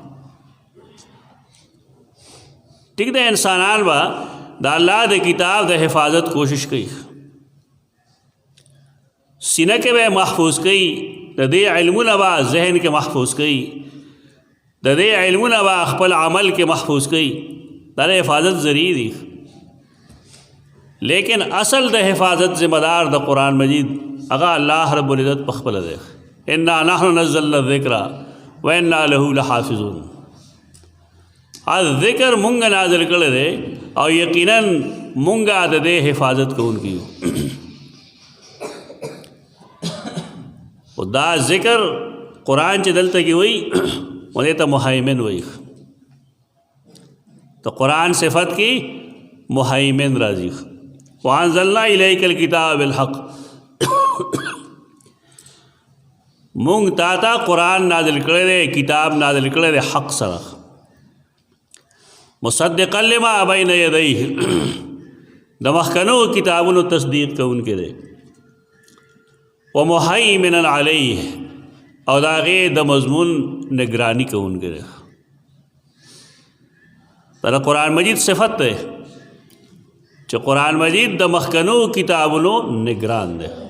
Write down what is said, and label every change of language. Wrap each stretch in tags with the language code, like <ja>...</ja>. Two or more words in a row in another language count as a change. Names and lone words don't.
<ps>ټیک د انسانان به د الله د کتاب د حفاظت کوشش کوي، سینه کې به محفوظ کوي، د دې علمونه به ذهن کې محفوظ کوي، د دې علمونه به خپل عمل کې محفوظ کوي. دا د حفاظت ذریعہ دي، لیکن اصل د حفاظت ذمہ دار د قرآن مجید هغه الله رب العزت په خپله دی.</ps> <ar>انا نحن نزلنا الذکر وانا له لحافظون.</ar> <ps>ذکر مونږ نازل کړی دی او یقینا مونږ د دې حفاظت کوونکي یو. او دا ذکر قرآن چې دلته کې وایي ونې ته مهیمن وایي. تو قرآن صفت کی مهیمن راضی.</ps> <ar>وانزلنا الیک الکتاب بالحق.</ar> <ps>مونږ تا ته قرآن نازل کړی دی، کتاب نازل کړی دی حق سره،</ps> <ar>مصدقا لما بین یدیه</ar> <ps>د مخکنو کتابونو تصدیق کوونکی دی،</ps> <ar>ومهیمنا علیه</ar> <ps>او د هغې د مضمون نگرانی کوونکی دی. دا قرآن مجید صفت دی چې قرآن مجید د مخکنو کتابونو نگران دی.</ps>